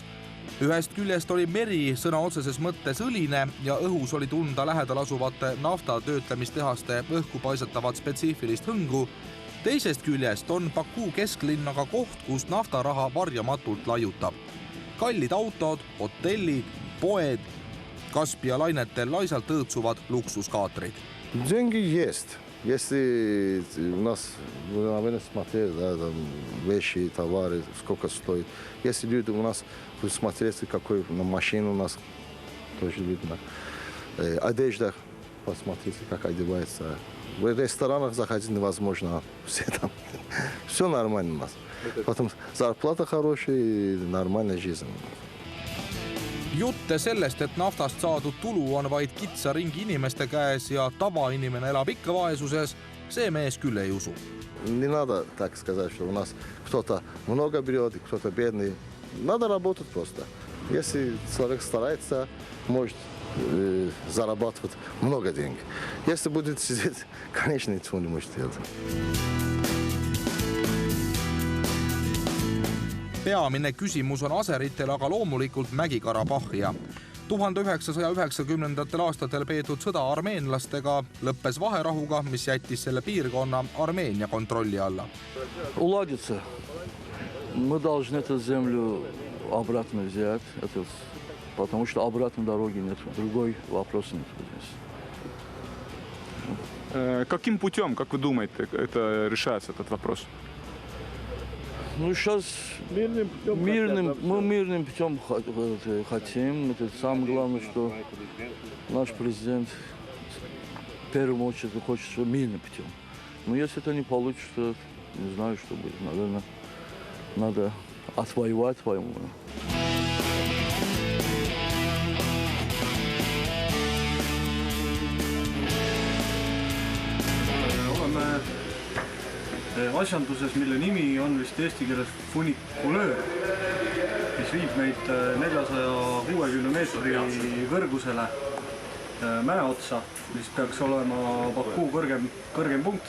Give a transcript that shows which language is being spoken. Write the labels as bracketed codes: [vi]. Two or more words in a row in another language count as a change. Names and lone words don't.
[et] Ühest küljest oli meri sõna otseses mõttes õline ja õhus oli tunda lähedal asuvate nafta töötlemistehaste õhku paisatavat spetsiifilist hõngu. Teisest küljest on Baku kesklinn aga koht, kus naftaraha varjamatult laiutab. Kallid autod, hotellid, poed, Kaspia lainetel laisalt õõtsuvad luksuskaatrid. [ru] Деньги есть. Если у нас, наверное, смотрели, да, там, вещи, товары, сколько стоит. Если люди у нас смотреть, какой машина у нас, тоже видно. Одежда, посмотрите, как одевается. В ресторанах заходить невозможно. Все там. Все нормально у нас. Потом зарплата хорошая и нормальная жизнь. [et] Jutte sellest, et naftast saadud tulu on vaid kitsa ringi inimeste käes ja tavainimene elab ikka vaesuses, see mees küll ei usu. [ru] Не надо так сказать, что у нас кто-то много берет, и кто-то бедный. Надо работать просто. Если человек старается, может зарабатывать много денег. Если будет сидеть, конечно, ничего не может делать. [et] Peamine küsimus on aseritel aga loomulikult Mägi-Karabahhia. 1990. aastatel peetud sõda armeenlastega lõppes vaherahuga, mis jättis selle piirkonna Armeenia kontrolli alla. [ru] Уладится. Мы должны эту землю обратно взять, потому что обратной дороги нет. Другой вопрос нет здесь. Каким путем, как вы думаете, это решается, этот вопрос? Ну, сейчас мы мирным путем хотим. Это самое главное, что наш президент в первую очередь хочет мирным путем. Но если это не получится, не знаю, что будет. Наверное, надо отвоевать войну. [et] Oleme asjanduses, mille nimi on vist eesti keeles funikulöör, mis viib meid 460 meetri kõrgusele mäe otsa, mis peaks olema Baku kõrgem punkt.